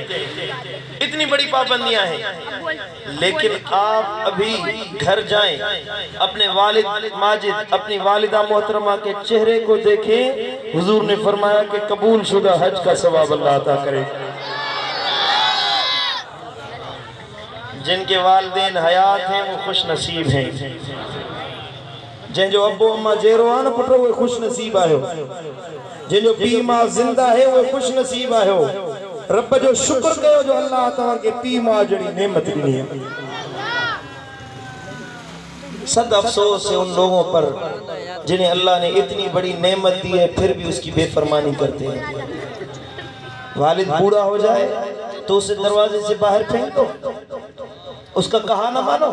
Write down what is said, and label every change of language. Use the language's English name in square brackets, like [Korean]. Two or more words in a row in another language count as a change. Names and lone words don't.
[Urdu] اتنی بڑی پابندیاں ہیں۔ لیکن آپ ابھی گھر جائیں، اپنے والد ماجد، اپنی والدہ محترمہ کے چہرے کو دیکھیں. حضور نے فرمایا کہ قبول شدہ حج کا ثواب اللہ عطا کرے. جن کے والدین حیات ہیں وہ خوش نصیب ہیں. [Sindhi] जंहिंजो अब्बो अम्मा जेरो आहे न पुट वो खुश नसीब आयो। जंहिंजो पीउ मां [Urdu] زندہ ہے وہ [Sindhi] खुश नसीब आयो। रब जो शुक्र कयो जो अल्लाह तव्हांखे पीउ मां जहिड़ी नेमत ॾिनी है। [Urdu] صد افسوس ہے ان لوگوں پر جنہیں اللہ نے اتنی بڑی نعمت دی ہے پھر بھی اس کی بے فرمانی کرتے ہیں. والد بوڑھا ہو جائے تو اسے دروازے سے باہر پھینک دو، اس کا کہا نہ مانو.